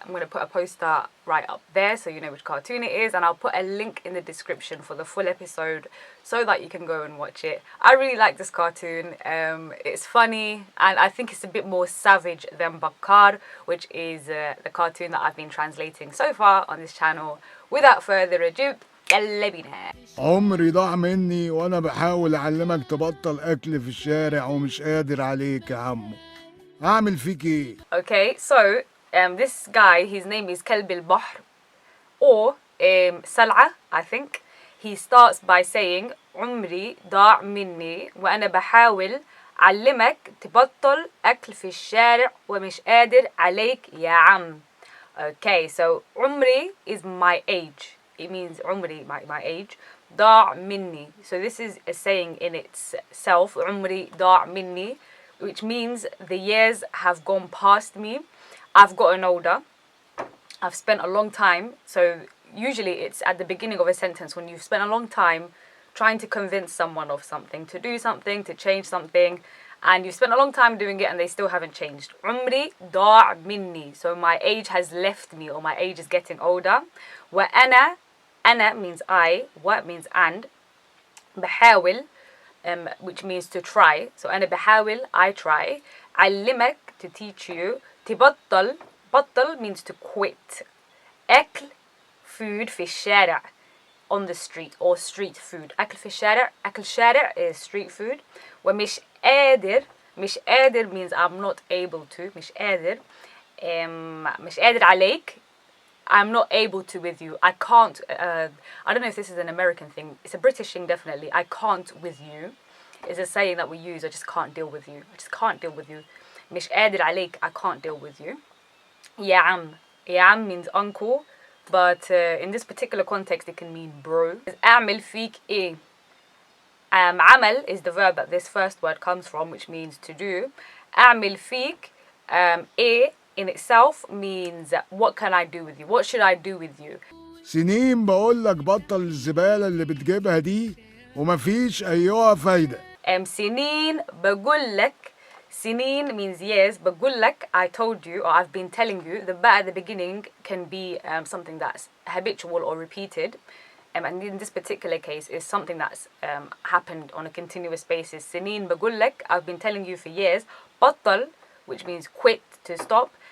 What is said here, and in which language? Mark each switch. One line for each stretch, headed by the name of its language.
English: I'm going to put a poster right up there so you know which cartoon it is, and I'll put a link in the description for the full episode so that you can go and watch it. I really like this cartoon. It's funny, and I think it's a bit more savage than Bakar, which is the cartoon that I've been translating so far on this channel. Without further ado,
Arabic: يلا بينا. عمري ضاع مني وانا بحاول اعلمك تبطل اكل في الشارع ومش قادر عليك يا عمو. اعمل فيك ايه؟
English: Okay, so this guy, his name is كلب البحر or سلعة, I think. He starts by saying
Arabic: عمري ضاع مني وأنا بحاول أعلمك تبطل أكل في الشارع ومش قادر عليك يا عم.
English: Okay, so
Arabic: عمري
English: is my age. It means عمري, my age.
Arabic: ضاع مني.
English: So this is a saying in itself.
Arabic: عمري ضاع مني,
English: which means the years have gone past me. I've gotten older. I've spent a long time. So usually it's at the beginning of a sentence when you've spent a long time trying to convince someone of something, to do something, to change something, and you've spent a long time doing it and they still haven't changed.
Arabic: عمري ضاع مني.
English: So my age has left me, or my age is getting older.
Arabic: وأنا, أنا
English: means I, what means and,
Arabic: بحاول,
English: which means to try. So
Arabic: أنا بحاول,
English: I try.
Arabic: علمك,
English: to teach you.
Arabic: تبطل, بطل
English: means to quit.
Arabic: أكل,
English: food
Arabic: في الشارع,
English: on the street, or street food.
Arabic: أكل في الشارع, أكل شارع
English: is street food.
Arabic: ومش قادر, مش قادر
English: means I'm not able to.
Arabic: مش قادر, مش قادر عليك,
English: I'm not able to with you. I can't, I don't know if this is an American thing. It's a British thing, definitely. I can't with you is a saying that we use. I just can't deal with you. I just can't deal with you.
Arabic: مش قادر عليك,
English: I can't deal with you.
Arabic: يا عم.
English: يا عم means uncle, but in this particular context it can mean bro.
Arabic: أعمل فيك إيه.
English: عمل is the verb that this first word comes from, which means to do.
Arabic: أعمل فيك, إيه
English: in itself means what can I do with you? What should I do with you?
Arabic: سنين بقول لك بطل الزبالة اللي بتجيبها دي ومفيش أيها فايدة. سنين بقول لك. سنين
English: means years.
Arabic: بقول لك,
English: I told you, or I've been telling you. The ba at the beginning can be something that's habitual or repeated. And in this particular case is something that's happened on a continuous basis.
Arabic: سنين بقول لك,
English: I've been telling you for years.
Arabic: بطل,
English: which means quit, to stop.